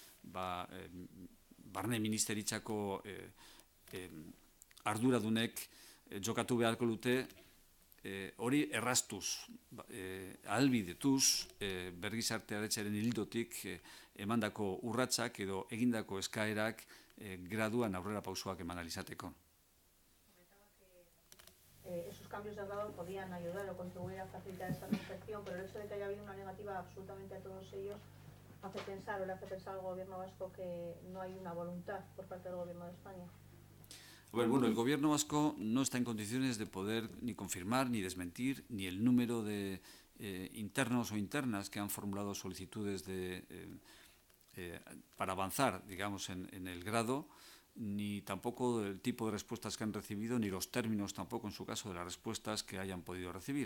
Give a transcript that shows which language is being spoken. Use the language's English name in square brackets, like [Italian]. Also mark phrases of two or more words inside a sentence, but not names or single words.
[Basque] barne ministeritzako arduradunek jokatu beharko dute, hori erraztuz, ahalbidetuz, bergizartearetzaren hildotik emandako urratsak edo egindako eskaerak graduan aurrera pausoak eman alizateko. [Spanish] Esos cambios de grado podían ayudar o contribuir a facilitar esta reinserción, pero el hecho de que haya habido una negativa absolutamente a todos ellos hace pensar o le hace pensar al gobierno vasco que no hay una voluntad por parte del gobierno de España. Bueno, el gobierno vasco no está en condiciones de poder ni confirmar ni desmentir ni el número de internos o internas que han formulado solicitudes para avanzar, digamos, en el grado, ni tampoco el tipo de respuestas que han recibido, ni los términos tampoco, en su caso, de las respuestas que hayan podido recibir.